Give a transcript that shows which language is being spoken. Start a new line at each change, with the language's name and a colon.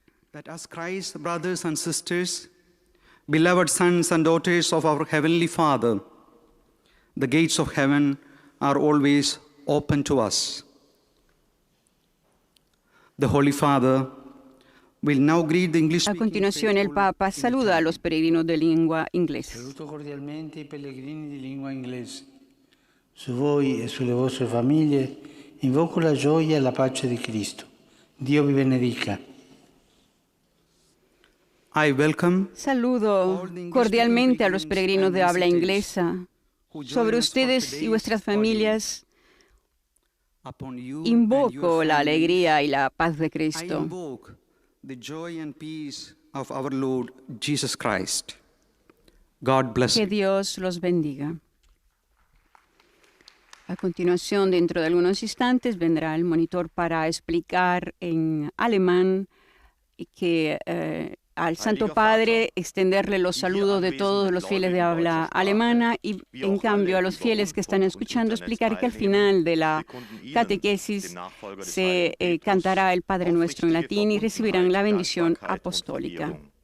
English: That as Christ, brothers and sisters, beloved sons and daughters of our Heavenly Father, the gates of heaven are always open to us. The Holy Father will now greet the English
Spanish: A continuación, el Papa saluda a los peregrinos de lengua inglesa.
Italian: Saluto cordialmente i pellegrini di lingua inglese. Su voi e sulle vostre famiglie invoco la gioia e la pace di Cristo. Dio vi benedica.
Spanish: Saludo cordialmente a los peregrinos de habla inglesa. Sobre ustedes y vuestras familias invoco la alegría y la paz de Cristo.
English: The joy and peace of our Lord Jesus Christ. God bless
Spanish: Que
English: you.
Spanish: Dios los bendiga. A continuación, dentro de algunos instantes, vendrá el monitor para explicar en alemán que al Santo Padre extenderle los saludos de todos los fieles de habla alemana y, en cambio, a los fieles que están escuchando explicar que al final de la catequesis se cantará el Padre Nuestro en latín y recibirán la bendición apostólica.